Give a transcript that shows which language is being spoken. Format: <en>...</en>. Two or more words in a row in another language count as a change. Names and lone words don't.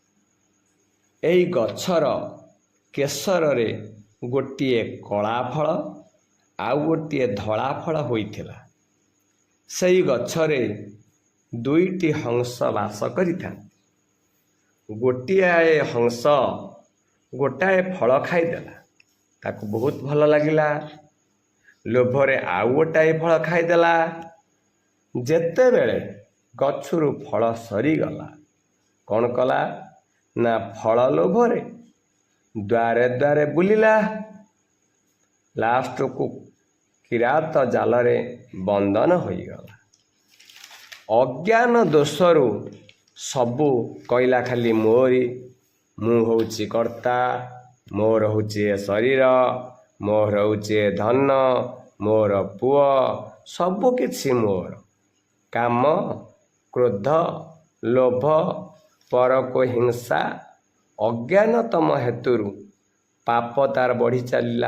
<or>ଏହି ଗଛର କେସର ରେ ଗୋଟିଏ କଳା ଫଳ ଆଉ ଗୋଟିଏ ଧଳା ଫଳ ହୋଇଥିଲା। ସେହି ଗଛରେ 2ଟି ହଂସ ବାସ କରିଥାନ୍ତି। ଗୋଟିଏ ହଂସ ଗୋଟାଏ ଫଳ ଖାଇଦେଲା, ତାକୁ ବହୁତ ଭଲ ଲାଗିଲା। ଲୋଭରେ ଆଉ ଗୋଟାଏ ଫଳ ଖାଇଦେଲା। ଯେତେବେଳେ ଗଛୁରୁ ଫଳ ସରିଗଲା, କୌନ କଳା ନା ଫଳ ଲୋଭରେ ଦ୍ୱାରେ ଦ୍ୱାରେ ବୁଲିଲା। ଲାଷ୍ଟ କୁ କିରାତ ଜାଲରେ ବନ୍ଧନ ହୋଇଗଲା। ଅଜ୍ଞାନ ଦୋଷରୁ ସବୁ କଇଲା ଖାଲି ମୋରି, ମୁଁ ହେଉଛି କର୍ତ୍ତା, ମୋର ହେଉଛି ଶରୀର, ମୋର ହେଉଛି ଧନ, ମୋର ପୁଅ, ସବୁ କିଛି ମୋର। କାମ, କ୍ରୋଧ, ଲୋଭ, ପର କୁ ହିଂସା, ଅଜ୍ଞାନତମ ହେତୁରୁ ପାପ ତାର ବଢ଼ି ଚାଲିଲା।</or>